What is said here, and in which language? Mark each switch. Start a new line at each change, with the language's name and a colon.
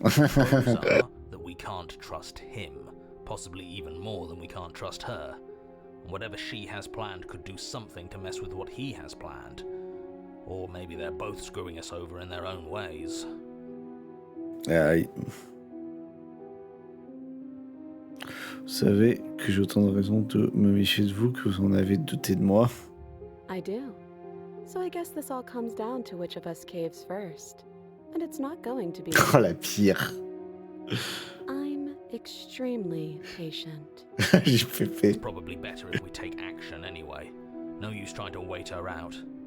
English: The pros are that we can't trust him, possibly even more than we can't trust her. Whatever she has planned could do something to mess with what he has planned. Or maybe they're both screwing us over in their own ways. Aïe.
French: Vous savez que j'ai autant de raisons de me méfier de vous que vous en avez douté de moi.
English: I do. So I guess this all comes down to which of us caves first. And it's not going to be
French: Oh, la pire.
English: I'm extremely patient.
French: J'ai fait.
English: It's probably better if we take action anyway. No use trying to wait her out.